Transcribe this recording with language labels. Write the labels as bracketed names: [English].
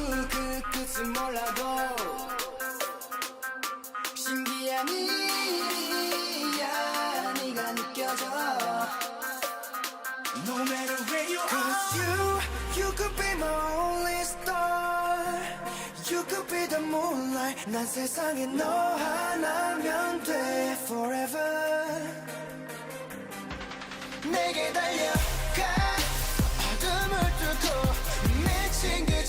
[Korean] 그 끝은 몰라도 신기한 일이야. 네가 느껴져. [English] No matter where you are. Cause you could be my only star. You could be the moonlight. [Korean] 난 세상에 너 하나면 돼 forever. 내게 달려가 어둠을 뚫고 미친